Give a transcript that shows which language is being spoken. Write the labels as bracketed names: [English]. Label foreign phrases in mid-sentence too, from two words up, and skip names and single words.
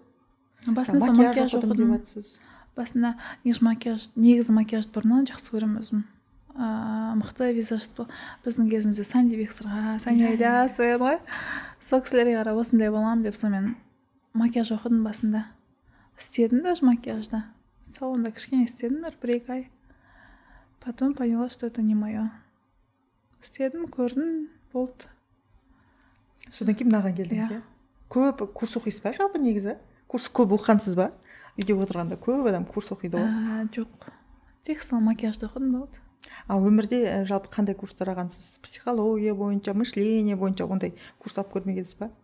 [Kazakh] Басында сол макияж оқыдым. Басында негізі макияжды бұрыннан жақсы көремін өзім. Мықты визажист бол. Біздің кезімізде Санди Бексырға, Санди Айдас қояды ғой. Сол кісілерге қарап осындай боламын деп сонымен макияж оқыдым басында. Істедім даже макияжда. Салонда кішкене істедім, бір-екі ай. [Russian] Потом поняла, что это не мое. [Kazakh] Істедім, көрдім, болды. Содан кейін мынаған келдіңіз, иә? Көп курс оқисыз ба жалпы негізі? Курс көп оқығансыз ба? Үйде отырғанда көп адам курс оқиды ғой. Жоқ. Тек сол макияжды оқыдым, болды. Өмірде жалпы қандай курстар алғансыз? Психология бойынша, мышление бойынша ондай курс алып көрмегенсіз ба?